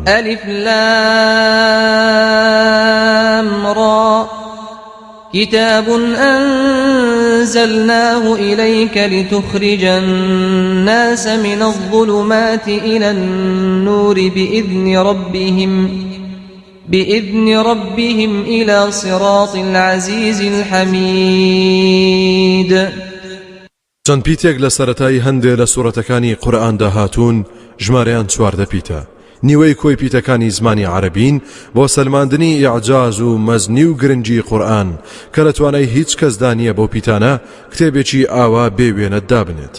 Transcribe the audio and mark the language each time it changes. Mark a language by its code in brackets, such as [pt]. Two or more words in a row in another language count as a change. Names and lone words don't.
[ar] ألف لام را كتاب أنزلناه إليك لتخرج الناس من الظلمات إلى النور بإذن ربهم إلى صراط العزيز الحميد. [ckb] چەند پیتێک لە سەرەتای هەندێ لە سوورەتەکانی قورئاندا هاتوون ژمارەیان 14 پیتە. نیوەی کۆی پیتەکانی زمانی عەرەبین بۆ سەلماندنی ئیعجاز و مەزنی و گرنگی قورئان کە لە توانای هیچ کەسدا نییە بۆ پیتانە کتێبێکی ئاوا بێوێنە دابنێت.